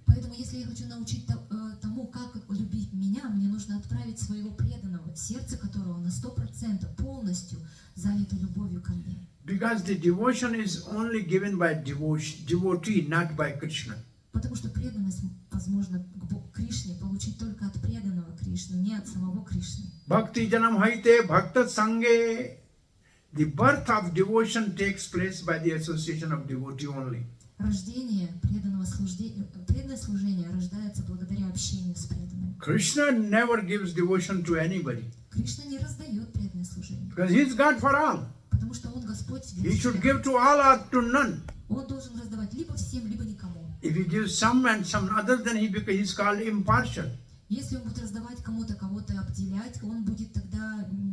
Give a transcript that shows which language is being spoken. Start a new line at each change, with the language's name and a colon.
Russian: Поэтому, если я хочу научить тому, как любить меня, мне нужно отправить своего преданного, сердце которого на 100% полностью занято любовью ко мне.
English: Because the devotion is only given by devotee, not by Krishna.
Russian: Потому что преданность возможно к Кришне получить только от преданного Кришны, не от самого Кришны.
Bangla: Bhakti janam haite bhakta sange.
English: The birth of devotion takes place by the association of devotee only.
Russian: Рождение преданное служение рождается благодаря общению с преданным.
English: Krishna never gives devotion to anybody.
Russian: Кришна не раздает преданное служение,
English: Because he is God for all.
Russian: потому что Он Господь для
English: He should
Russian: всех.
English: give to all or to none.
Russian: Он должен раздавать либо всем, либо никому.
English: If he gives some and some others, then he's called impartial.
Russian: Если он будет раздавать кому-то, кого-то обделять, он будет тогда